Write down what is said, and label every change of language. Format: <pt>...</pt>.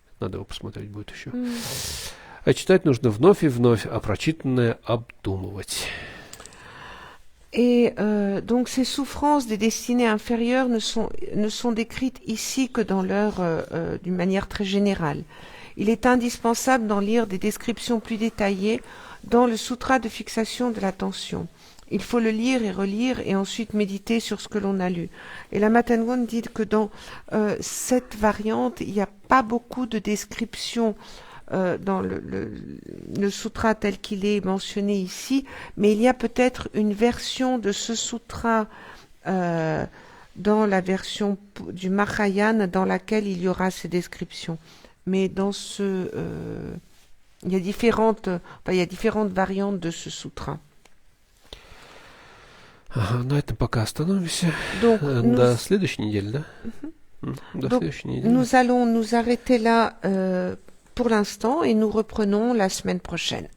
<ru>Надо его посмотреть будет еще. А читать нужно вновь и вновь, а прочитанное обдумывать.</ru> <fr>Et donc ces souffrances des destinées inférieures ne sont décrites ici que d'une manière très générale. Il est indispensable d'en lire des descriptions plus détaillées dans le sutra de fixation de l'attention. Il faut le lire et relire et ensuite méditer sur ce que l'on a lu. Et la Matangon dit que dans cette variante, il n'y a pas beaucoup de descriptions dans le sutra tel qu'il est mentionné ici, mais il y a peut-être une version de ce sutra dans la version du Mahayana dans laquelle il y aura ces descriptions. Mais dans il y a différentes variantes de ce sutra.</fr> <ru>На этом пока остановимся.</ru> <fr>Donc,</fr> <ru>До следующей недели, да? До следующей недели.</ru> <fr>Nous allons nous arrêter là pour l'instant et nous reprenons la semaine prochaine.</fr>